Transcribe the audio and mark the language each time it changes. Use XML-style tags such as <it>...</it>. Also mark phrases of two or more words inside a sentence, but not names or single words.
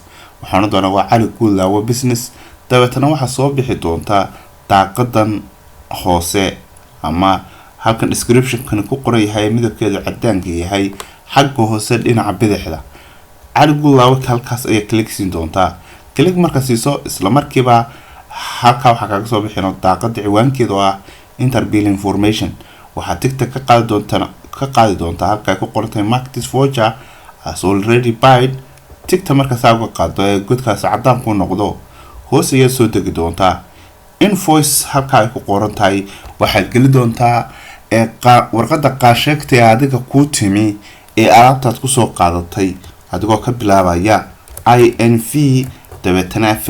<so>waxaan doonaa waa Cali Goodlaawe business dabeetana waxa soo bixi doontaa daaqadan hoose ama halkan description kan ku qoran yahay midabkeedu cadaanka yahay xagga hoose dhinaca bidixda Cali Goodlaawe halkaas ayaa click siin doontaa. click marka siiso isla markiiba halka waxa kaga soo bixino daaqada ciwaankeedu ah</so> <en>enter bill information</en> <so>waxa TikTok ka qaadi doontaa halka ay ku qoran tahay</so> <en>market voucher as already paid.</en> <so>TikTok marka saa uga qaado ee godkaas cadaan ku noqdo hoos ayaa soo degi doontaa invoice halka ay ku qoran tahay waxaad geli doontaa warqada qaasheegtay adiga ku timi ee alaabtaad ku soo qaadatay adigoo ka bilaabaya INV dabeetana</so>